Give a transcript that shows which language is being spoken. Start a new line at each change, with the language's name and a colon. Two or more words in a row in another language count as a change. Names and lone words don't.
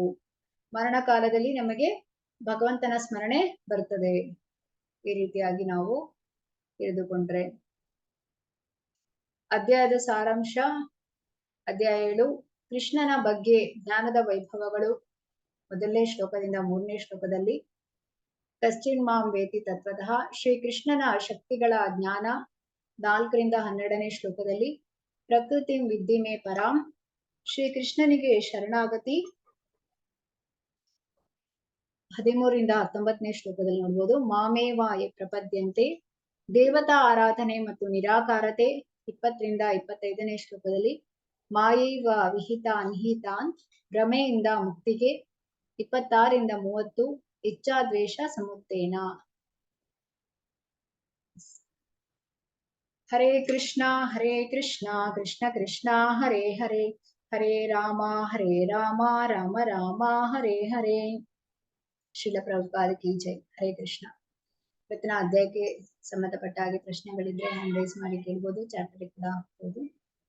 Kannada: ಮರಣ ಕಾಲದಲ್ಲಿ ನಮಗೆ ಭಗವಂತನ ಸ್ಮರಣೆ ಬರ್ತದೆ. ಈ ರೀತಿಯಾಗಿ ನಾವು ತಿಳಿದುಕೊಂಡ್ರೆ ಅಧ್ಯಾಯದ ಸಾರಾಂಶ. ಅಧ್ಯಾಯ 7 ಕೃಷ್ಣನ ಬಗ್ಗೆ ಜ್ಞಾನದ ವೈಭವಗಳು. ಮೊದಲನೇ ಶ್ಲೋಕದಿಂದ 3ನೇ ಶ್ಲೋಕದಲ್ಲಿ
Sanskrit: ಕಶ್ಚಿನ್ ಮಾಂ ವೇತಿ ತತ್ವತಃ
Kannada: ಶ್ರೀ ಕೃಷ್ಣನ ಶಕ್ತಿಗಳ ಜ್ಞಾನ. 4ರಿಂದ 12ನೇ ಶ್ಲೋಕದಲ್ಲಿ
Sanskrit: ಪ್ರಕೃತಿ ವಿದ್ಧಿ ಮೇ ಪರಾಂ.
Kannada: ಶ್ರೀ ಕೃಷ್ಣನಿಗೆ ಶರಣಾಗತಿ. 13ರಿಂದ 19ನೇ ಶ್ಲೋಕದಲ್ಲಿ ನೋಡ್ಬೋದು
Sanskrit: ಮಾಮೇವಾಯ ಪ್ರಪದ್ಯಂತೆ
Kannada: ದೇವತಾ ಆರಾಧನೆ ಮತ್ತು ನಿರಾಕಾರತೆ. 20ರಿಂದ 25ನೇ ಶ್ಲೋಕದಲ್ಲಿ
Sanskrit: ಮಾಯೈವ ವಿಹಿತ ನಿಹಿತಾನ್
Kannada: ಭ್ರಮೆಯಿಂದ ಮುಕ್ತಿಗೆ.
Sanskrit: 26ರಿಂದ 30 ಇಚ್ಛಾದ್ವೇಷ ಸಮುತ್ತೇನ. ಹರೇ ಕೃಷ್ಣ ಕೃಷ್ಣ ಕೃಷ್ಣ ಹರೇ ಹರೇ, ಹರೇ ರಾಮ ರಾಮ ರಾಮ ಹರೇ ಹರೇ.
Hindi: श्रील प्रभुपाद की जय.
Sanskrit: ಹರೇ ಕೃಷ್ಣ.
Kannada: ಇವತ್ತಿನ ಅಧ್ಯಾಯಕ್ಕೆ ಸಂಬಂಧಪಟ್ಟ ಹಾಗೆ ಪ್ರಶ್ನೆಗಳಿದ್ರೆ
English: hand raise
Kannada: ಮಾಡಿ ಕೇಳ್ಬೋದು, ಚಾಟ್ ಅಲ್ಲಿ ಕೂಡ ಹಾಕ್ಬೋದು.